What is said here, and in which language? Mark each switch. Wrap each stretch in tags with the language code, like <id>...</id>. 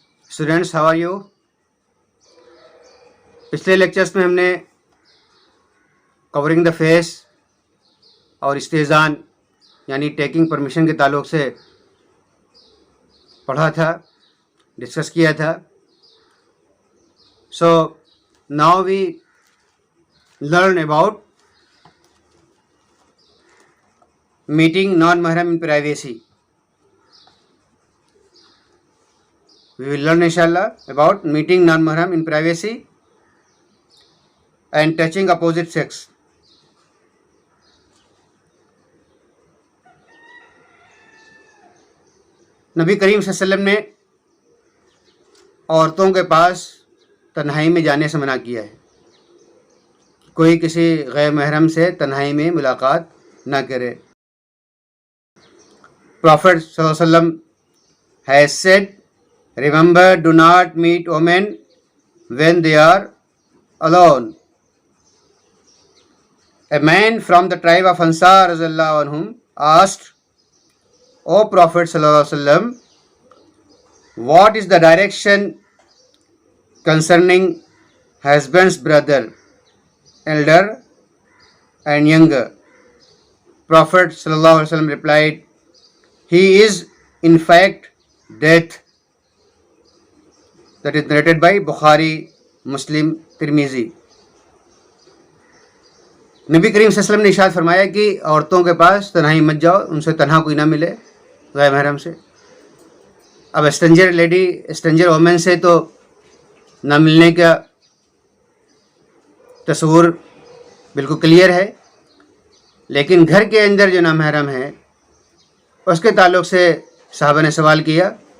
<en>Students how are you?</en> <ur>پچھلے lectures میں ہم نے</ur> <en>covering the face</en> <ur>اور استئذان یعنی</ur> <en>taking permission</en> <ur>کے تعلق سے پڑھا تھا، ڈسکس کیا تھا.</ur> <en>So now we learn about meeting non-mahram in privacy. We will learn inshallah about meeting non-mahram in privacy and touching opposite sex.</en> <ur>نبی کریم صلی اللہ علیہ وسلم نے عورتوں کے پاس تنہائی میں جانے سے منع کیا ہے. کوئی کسی غیر محرم سے تنہائی میں ملاقات نہ کرے.</ur> <en>Prophet sallallahu alaihi wasallam has said, remember, do not meet women when they are alone. A man from the tribe of Ansar radhiyallahu anhum asked, O Prophet sallallahu alaihi wasallam, what is the direction concerning husband's brother, elder and younger? Prophet sallallahu alaihi wasallam replied, he is in fact death. That is narrated by Bukhari, Muslim, Tirmizi.</en> <ur>نبی کریم صلی اللہ علیہ وسلم نے ارشاد فرمایا کہ عورتوں کے پاس تنہائی مت جاؤ، ان سے تنہا کوئی نہ ملے غیر محرم سے. اب</ur> <en>stranger lady stranger woman</en> <ur>سے تو نہ ملنے کا تصور بالکل کلیئر ہے، لیکن گھر کے اندر جو نامحرم ہے اس کے تعلق سے صحابہ نے سوال کیا.</ur>